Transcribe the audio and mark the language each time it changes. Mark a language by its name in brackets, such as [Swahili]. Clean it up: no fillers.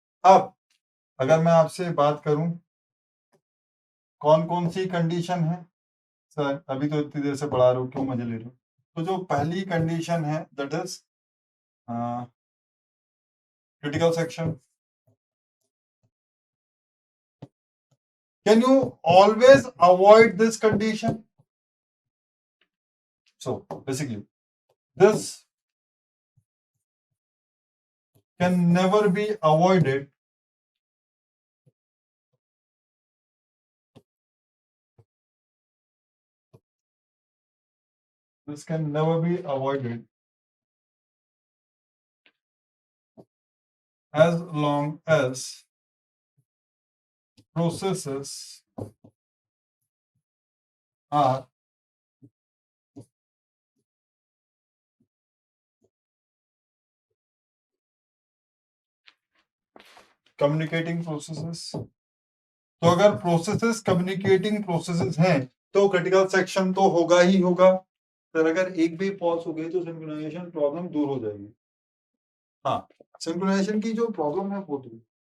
[Hindi] अब अगर मैं आपसे बात करूं कौन कौन सी कंडीशन है, सर अभी तो इतनी देर से पढ़ा रहे हो, क्यों मजे ले रहे हो। तो जो पहली कंडीशन है that is critical section. [English] Can you always avoid this condition? So basically, this can never be avoided. This can never be avoided as long as processes are communicating processes. [Hindi] तो अगर प्रोसेसेस कम्युनिकेटिंग प्रोसेसेस हैं तो critical section तो होगा ही होगा। फिर अगर एक भी पॉज हो गई तो सिंक्रोनाइजेशन प्रॉब्लम दूर हो जाएगी। हाँ, सिंक्रोनाइजेशन की जो प्रॉब्लम है वो दूर।